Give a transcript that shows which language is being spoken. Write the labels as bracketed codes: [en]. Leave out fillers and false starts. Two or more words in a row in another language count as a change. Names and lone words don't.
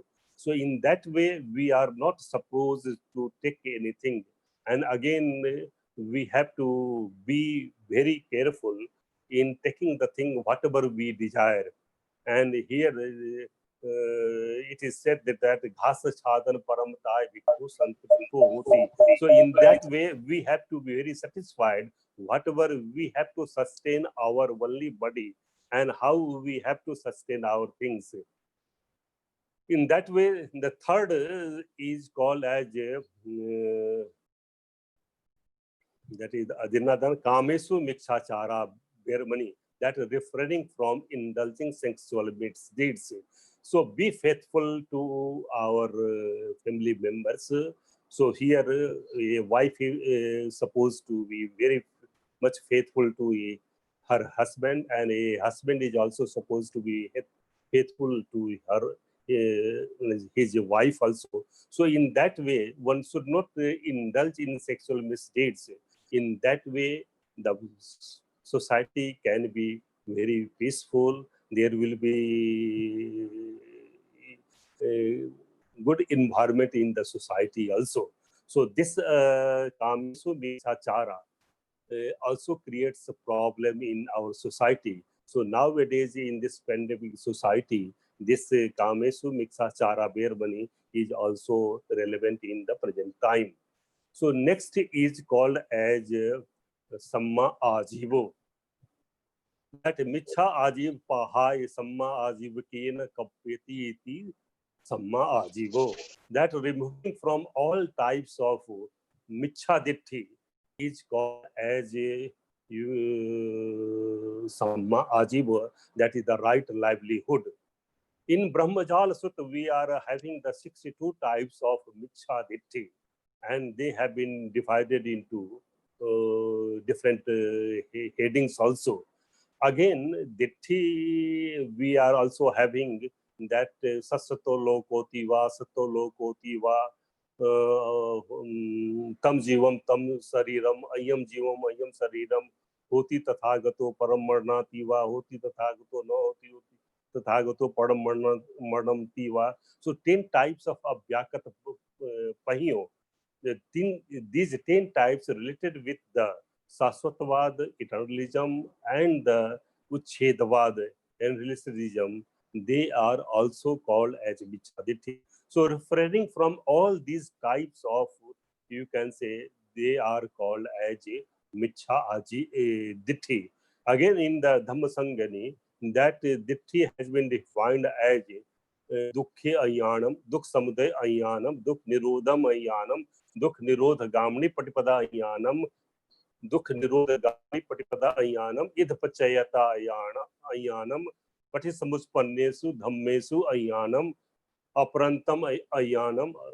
[en] So in that way, we are not supposed to take anything. And again, we have to be very careful in taking the thing, whatever we desire. And here it is said that [pi] ghasa chhadan paramtai bhikkhu santushto hoti. [en] So in that way, we have to be very satisfied. Whatever we have to sustain our only body, and how we have to sustain our things. In that way, the third is called as that is [pi] adinadan kamesu mikshachara bermani, [en] that refraining from indulging sexual deeds. So be faithful to our family members. So here a wife is supposed to be very much faithful to her husband, and a husband is also supposed to be faithful to her his wife also. So in that way, one should not indulge in sexual misdeeds. In that way, the society can be very peaceful. There will be a good environment in the society also. So this [pi] kamesu michachara [en] also creates a problem in our society. So nowadays in this pandemic society, this [pi] kamesu michachara bermani [en] is also relevant in the present time. So next is called as [pi] samma ajivo. That micha ajiv pahai samma ajiv kena kapyati iti samma ajivo. [en] That removing from all types of [pi] micha ditti [en] is called as a [pi] samma ajiva, [en] that is the right livelihood. In Brahmajala Sutta, we are having the 62 types of [pi] micha ditti, [en] and they have been divided into different headings also. Again, ditti, we are also having that [pi] sasato lokoti va, sato lokoti va, tam jivam tam sariram, ayam jivam ayam sariram, hoti tathagato param marnati va, hoti tathagato no hoti tathagato param marnam tiva. [en] So 10 types of [pi] abhyakat pahiyo. [en] These 10 types related with the Saswatvad, eternalism, and the Uchchedavad and relativism, they are also called as Michhaditi. So refraining from all these types of, you can say, they are called as Michhaditi. Again, in the Dhammasangani, that Ditti has been defined as [pi] Dukkhe Ayanam, Dukh Samuday Ayanam, Dukh Nirodham Ayanam, Dukh Nirodha Gamni Patipada Ayanam, Dukh Nirodha Gamni Patipada Ayanam, Idhapachayata Ayanam, Patisamuspannesu Dhammesu Ayanam, Aparantam Ayanam.